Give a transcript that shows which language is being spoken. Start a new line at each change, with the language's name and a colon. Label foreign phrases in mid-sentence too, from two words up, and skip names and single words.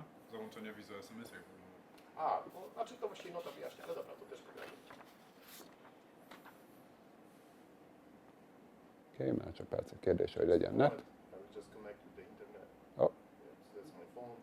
Polish: Załączenie Viso SMS jak wygląda. Znaczy to właściwie nota wyjaśnia, ale dobra, to też pokażę.
Hungarian: Oké, már csak percek kérdése, hogy legyen net.
English: I will just connect to the internet. Oh. Yes, that's my phone.